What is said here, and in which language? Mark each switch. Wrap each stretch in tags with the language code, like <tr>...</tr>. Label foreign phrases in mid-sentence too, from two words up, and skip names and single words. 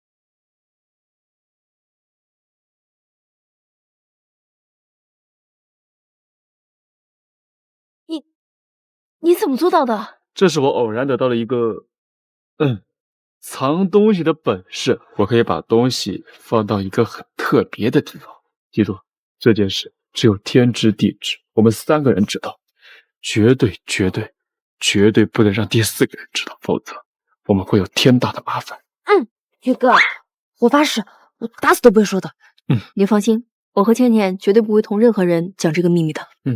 <zh>你怎么做到的？这是我偶然得到的一个，藏东西的本事。我可以把东西放到一个很特別的地方。記住，這件事只有天知地知，我們3個人知道，絕對不能讓第4個人知道，否則我們會有天大的麻煩。宇哥，我發誓，我打死都不會說的。你放心，我和倩倩絕對不會同任何人講這個秘密的。</zh>